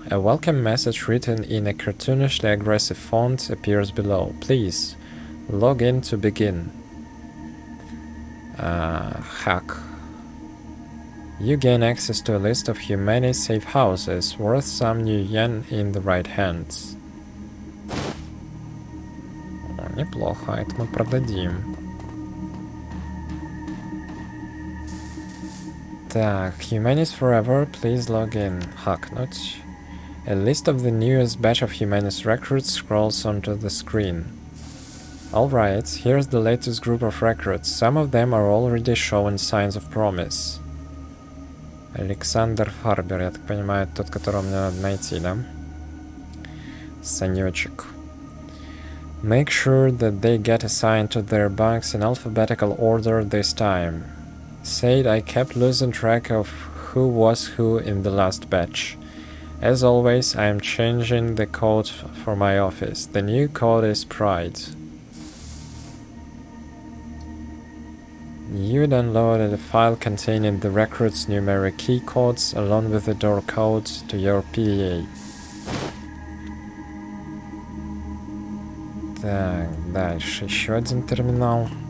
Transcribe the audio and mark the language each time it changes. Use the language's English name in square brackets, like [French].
[English] A welcome message written in a cartoonishly aggressive font appears below. Please, log in to begin. Hack. You gain access to a list of Humanis safe houses, worth some new yen in the right hands. [Russian] Неплохо, это мы продадим. [English] Так, Humanis Forever, please log in. Hacknуть. A list of the newest batch of Humanis recruits scrolls onto the screen. Alright, here's the latest group of recruits. Some of them are already showing signs of promise. [Russian] Александр Фарбер, я так понимаю, тот, которого мне надо найти, да? Санечек. [English] Make sure that they get assigned to their bunks in alphabetical order this time. Said I kept losing track of who was who in the last batch. As always, I am changing the code for my office. The new code is Pride. You downloaded a file containing the recruits' numeric key codes along with the door code to your PDA. [Russian] Так, дальше еще один терминал.